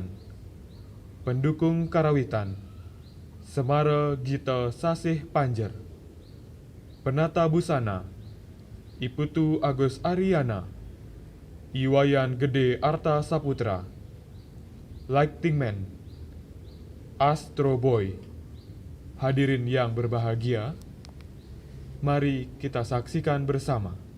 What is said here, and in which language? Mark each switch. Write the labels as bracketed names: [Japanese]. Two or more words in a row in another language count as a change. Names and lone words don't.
[Indonesian] Pendukung karawitan Semara Gita Sasih Panjer. Penata busana Iputu Agus Ariana, Iwayan Gede Arta Saputra. Lighting Man Astro Boy. Hadirin yang berbahagia, mari kita saksikan bersama.